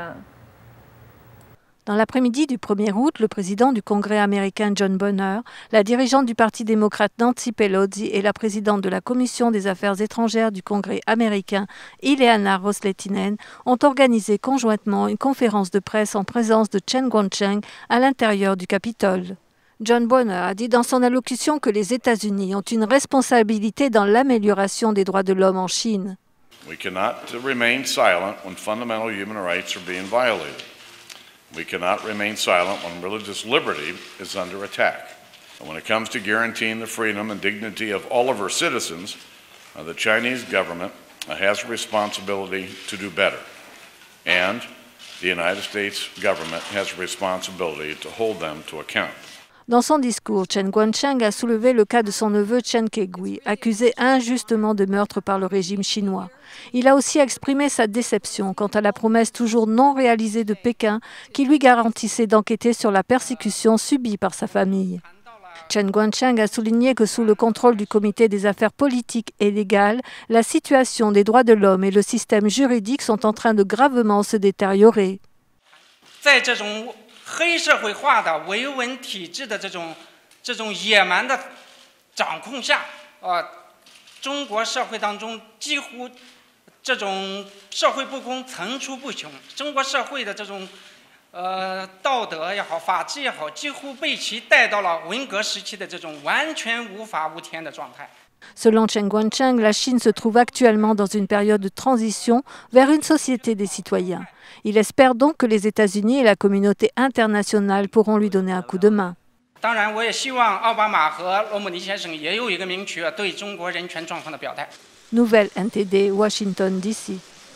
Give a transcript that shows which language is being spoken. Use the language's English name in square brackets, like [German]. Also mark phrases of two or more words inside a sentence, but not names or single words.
[French] Dans l'après-midi du 1er août, le président du Congrès américain John Boehner, la dirigeante du Parti démocrate Nancy Pelosi et la présidente de la Commission des affaires étrangères du Congrès américain, Ileana Ros-Lehtinen, ont organisé conjointement une conférence de presse en présence de Chen Guangcheng à l'intérieur du Capitole. John Boehner a dit dans son allocution que les États-Unis ont une responsabilité dans l'amélioration des droits de l'homme en Chine. [English] We cannot remain silent when fundamental human rights are being violated. We cannot remain silent when religious liberty is under attack. And when it comes to guaranteeing the freedom and dignity of all of our citizens, the Chinese government has a responsibility to do better. And the United States government has a responsibility to hold them to account. [French] Dans son discours, Chen Guangcheng a soulevé le cas de son neveu Chen Kegui, accusé injustement de meurtre par le régime chinois. Il a aussi exprimé sa déception quant à la promesse toujours non réalisée de Pékin qui lui garantissait d'enquêter sur la persécution subie par sa famille. Chen Guangcheng a souligné que sous le contrôle du Comité des affaires politiques et légales, la situation des droits de l'homme et le système juridique sont en train de gravement se détériorer. [Chinese] 黑社会化的维稳体制的这种野蛮的掌控下，中国社会当中几乎这种社会不公层出不穷，中国社会的这种道德也好，法治也好，几乎被其带到了文革时期的这种完全无法无天的状态。 [French] Selon Chen Guangcheng, la Chine se trouve actuellement dans une période de transition vers une société des citoyens. Il espère donc que les États-Unis et la communauté internationale pourront lui donner un coup de main. [Chinese] 当然，我也希望奥巴马和罗姆尼先生也有一个明确对中国人权状况的表态。 [French] Nouvelle NTD, Washington, D.C.